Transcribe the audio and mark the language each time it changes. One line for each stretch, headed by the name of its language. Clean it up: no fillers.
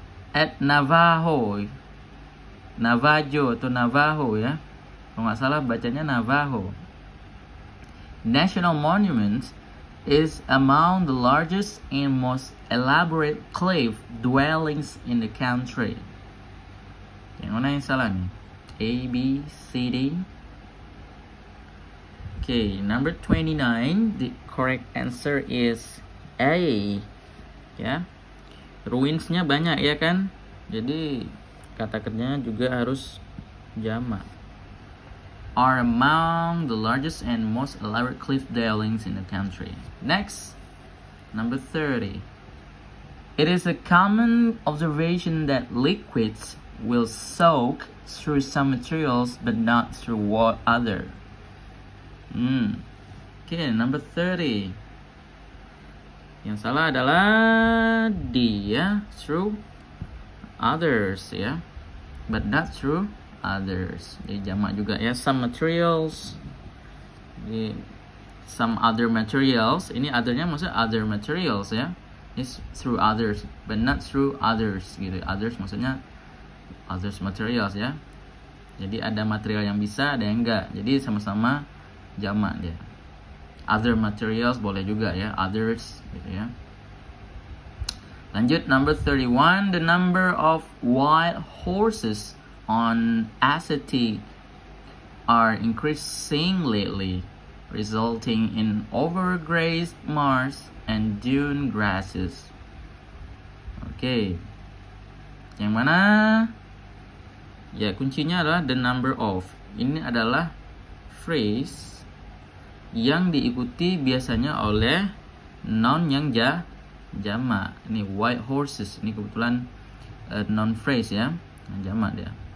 Indonesian: At Navajo atau Navajo ya, kalau nggak salah bacanya Navajo.
English: National Monument is among the largest and most elaborate cliff dwellings in the country.
Indonesian: Yang mana yang salah nih? A, B, C, D.
English: Okay, number 29. The correct answer is A.
Indonesian: Ya, ruinsnya banyak ya kan? Jadi kata kerjanya juga harus jamak.
English: Are among the largest and most elaborate cliff dwellings in the country. Next, number 30. It is a common observation that liquids will soak through some materials but not through what other. Okay, number 30.
Indonesian: Yang salah adalah D ya,
English: through others ya, but not through others.
Indonesian: Jadi jamak juga ya, some materials. Jadi some other materials. Ini othernya maksudnya other materials ya.
English: Is through others, but not through others gitu.
Indonesian: Others maksudnya others materials ya. Jadi ada material yang bisa, ada yang enggak. Jadi sama-sama jamak dia. Other materials boleh juga ya, others gitu ya. Lanjut
English: number 31. The number of wild horses on Assateague are increasing lately, resulting in overgrazed marsh and dune grasses.
Indonesian: Oke. Yang mana? Ya, kuncinya adalah the number of. Ini adalah phrase yang diikuti biasanya oleh noun yang jamak. Ini white horses. Ini kebetulan noun phrase ya, jamak dia.